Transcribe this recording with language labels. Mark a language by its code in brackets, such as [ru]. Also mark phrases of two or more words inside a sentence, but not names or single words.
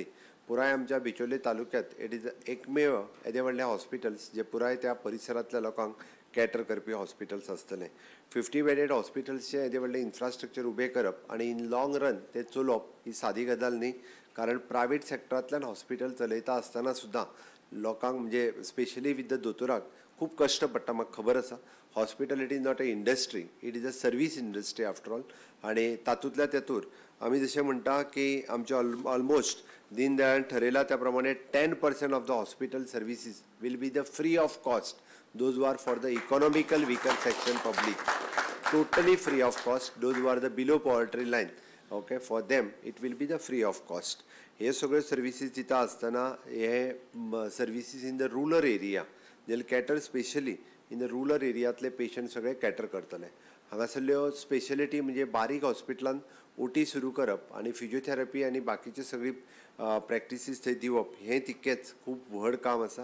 [kok] पुराय आमच्या बिचोले तालुक्यात [en] it is [kok] एकमेव येदे व्हडलें हॉस्पिटल्स जे पुराय त्या परिसरांतल्या लोकांक कॅटर करपी हॉस्पिटल्स आसतले. 50 बेडेड हॉस्पिटल्सचे येदे व्हडले इन्फ्रास्ट्रक्चर उबें करप आणि [en] in long run [kok] ते चलोवप ही सादी गजाल न्ही. कारण प्रायवेट सेक्टरांतल्यान हॉस्पिटल चलयता आसतना सुद्दां लोकांक म्हणजे [en] specially with the [kok] दोतोराक खूब कश्ट पडटा. म्हाका खबर आसा [en] हॉस्पिटल it is not a industry, it is a service industry after all. [kok] आणि तातूंतल्या तेतूर आमी जशें म्हणटा की आमचे ऑलमोस्ट दीनदयाळान ठरयला त्या प्रमाणे 10% [en] of the hospital services will be the free of cost. Those who are for the economical weaker section public, totally free of cost. Those who are the below poverty line, okay, for them it will be the free of cost. [kok] हे सगळे सर्विसीस दिता आसतना हे सर्विसीस [en] in the rural area they cater specially in the rural [kok] एरियांतले पेशंट सगळे कॅटर करतले. हांगासरल्यो स्पेशलिटी म्हणजे बारीक हॉस्पिटलांत OT सुरू करप आणि फिजिओथेरपी आणि बाकीचे सगळी प्रॅक्टिसीस थंय दिवप हें तितकेंच खूब व्हड काम आसा.